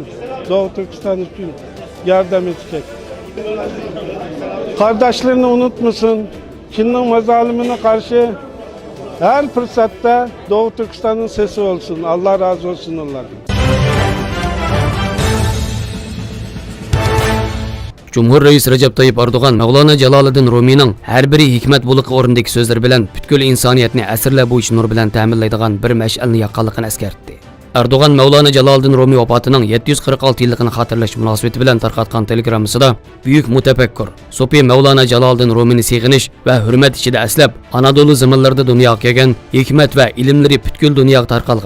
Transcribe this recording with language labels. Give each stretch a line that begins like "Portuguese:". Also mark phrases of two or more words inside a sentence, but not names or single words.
Turkish: Doğu Türkistan için yardım edecek. Kardeşlerini unutmasın. Çin'in mazalimine karşı her fırsatta Doğu Türkistan'ın sesi olsun. Allah razı olsun onlardan.
Uzbek: Cumhur Reis Recep Tayyip Erdoğan Mevlana Jaloliddin Rumiyning har biri hikmat bo'liq o'rindagi so'zlari bilan butkul insoniyatni asrlar bo'yicha nur bilan ta'minlaydigan bir mash'alni yoqqanligini eskartdi. Erdoğan Mevlana Jaloliddin Rumiy vafotining 746 yilligini xotirlash munosabati bilan tarqatgan telegrammasida buyuk mutafakkur So'pi Mevlana Jaloliddin Rumiyni seg'inish va hurmat ichida aslab Anadolu zaminlarida dunyoga kelgan hikmat va ilmlari butkul dunyoga tarqalgan.